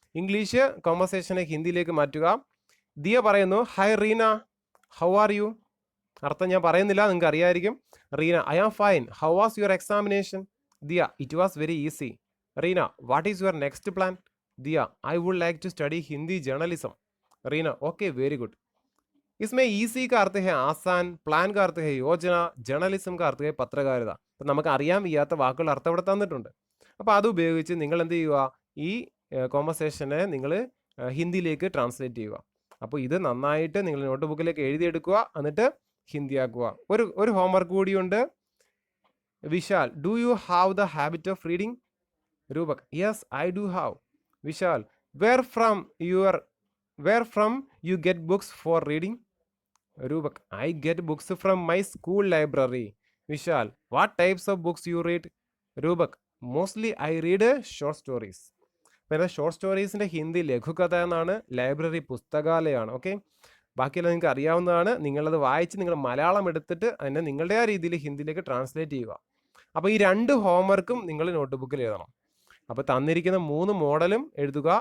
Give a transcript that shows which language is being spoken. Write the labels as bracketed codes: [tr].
[ml] English കോൺവെർസേഷനെ ഹിന്ദിയിലേക്ക് മാറ്റുക. ദിയ പറയുന്നു, [en] Hi Reena, how are you? [ml] അർത്ഥം ഞാൻ പറയുന്നില്ല, നിങ്ങൾക്ക് അറിയായിരിക്കും. [en] Reena, I am fine. How was your examination? Diya, it was very easy. Reena, what is your next plan? Diya, I would like to study Hindi journalism. Reena, okay, very good. [hi] इसमें easy का अर्थ है आसान, प्लान का अर्थ है योजना, जर्नलिज्म का अर्थ है पत्रकारिता. [ml] അപ്പം നമുക്ക് അറിയാൻ വയ്യാത്ത വാക്കുകൾ അർത്ഥം ഇവിടെ തന്നിട്ടുണ്ട്. അപ്പോൾ അത് ഉപയോഗിച്ച് നിങ്ങൾ എന്ത് ചെയ്യുക? ഈ കോൺവെർസേഷനെ നിങ്ങൾ ഹിന്ദിയിലേക്ക് ട്രാൻസ്ലേറ്റ് ചെയ്യുക. അപ്പോൾ ഇത് നന്നായിട്ട് നിങ്ങൾ നോട്ട് ബുക്കിലേക്ക് എഴുതിയെടുക്കുക, എന്നിട്ട് ഹിന്ദിയാക്കുക. ഒരു ഹോംവർക്ക് കൂടിയുണ്ട്. [en] Vishal, do you have the habit of reading? Rubak, yes, I do have. Vishal, where from you get books for reading? Rubak, I get books from my school library. Vishal, what types of books you read? Rubak, mostly I read short stories. [ml] പിന്നെ short സ്റ്റോറീസിൻ്റെ Hindi ലഘുകഥ എന്നാണ്, library പുസ്തകാലയമാണ്. Okay, ബാക്കിയെല്ലാം നിങ്ങൾക്ക് അറിയാവുന്നതാണ്. നിങ്ങളത് വായിച്ച് നിങ്ങൾ മലയാളം എടുത്തിട്ട് അതിനെ നിങ്ങളുടെ ആ രീതിയിൽ ഹിന്ദിയിലേക്ക് ട്രാൻസ്ലേറ്റ് ചെയ്യുക. അപ്പോൾ ഈ 2 ഹോംവർക്കും നിങ്ങൾ നോട്ട് ബുക്കിൽ എഴുതണം. അപ്പോൾ തന്നിരിക്കുന്ന 3 മോഡലും എഴുതുക.